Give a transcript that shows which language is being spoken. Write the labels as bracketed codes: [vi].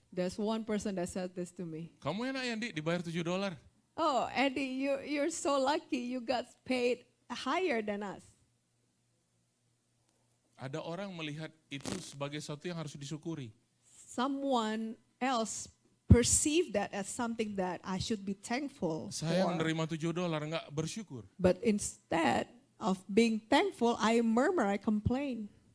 [en] There's one person that said this to me. [id] Kamu enak ya, Di, dibayar $7. [en] Oh, Eddie, you're so lucky. You got paid higher than us. [id] Ada orang melihat itu sebagai sesuatu yang harus disyukuri. [en] Someone else perceive that as something that I should be thankful [id] Saya [en] for. [id] menerima $7 nggak bersyukur. [en] But instead of being thankful, I murmur, I complain.